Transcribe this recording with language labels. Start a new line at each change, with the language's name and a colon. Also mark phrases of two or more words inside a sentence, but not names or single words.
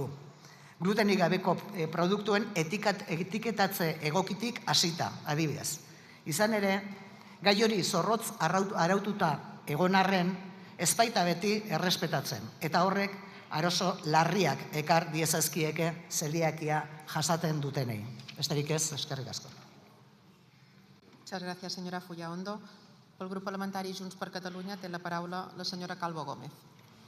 Basque: Glutenik gabeko produktuen etiketatze egokitik hasita, adibidez. Izan ere, gai hori zorrotz araututa egon arren, ez baita beti errespetatzen, eta horrek arazo larriak ekar diezazkieke zeliakia jasaten dutenei. Besterik ez, eskerrik asko.
Spanish: Muchas gracias, señora Fullaondo.
Catalan: Pel grup parlamentari Junts per Catalunya té la paraula la senyora Calvo Gómez.